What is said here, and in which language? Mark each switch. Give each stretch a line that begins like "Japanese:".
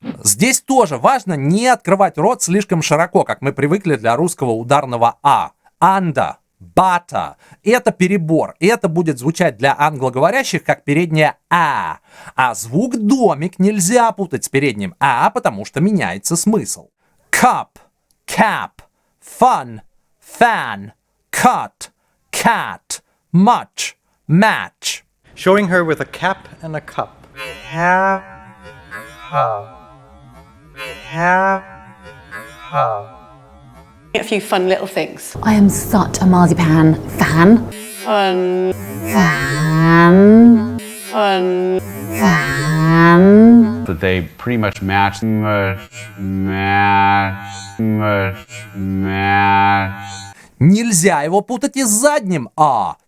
Russian: Здесь тоже важно не открывать рот слишком широко, как мы привыкли для русского ударного а. Under, butter. Это перебор. И это будет звучать для англоговорящих как переднее а. А звук домик нельзя путать с передним а, потому что меняется смысл.
English: Cup, cap, fun, fan, cut, cat, much, match. Showing her with a cap and a cup. Have, A few fun little things. I am such a marzipan fan. Fun. Fan. Fun. Fan. That they pretty much match.
Russian: Нельзя его путать и с задним а.